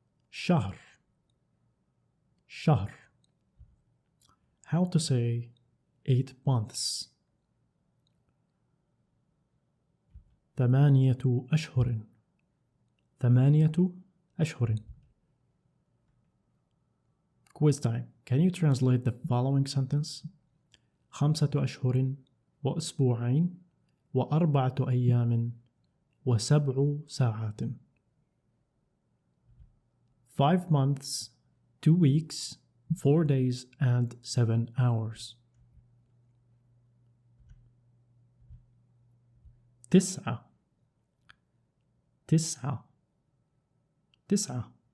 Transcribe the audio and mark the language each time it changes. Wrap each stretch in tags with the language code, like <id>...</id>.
<ar>شهر شهر.</ar> <en>How to say 8 months.</en> <ar>8 أشهر 8 أشهر.</ar> <en>Quiz time. Can you translate the following sentence?</en> <ar>5 أشهر وأسبوعين و4 أيام و7 ساعات.</ar> <en>5 months, 2 weeks, 4 days and 7 hours.</en> <ar>9 9 9.</ar>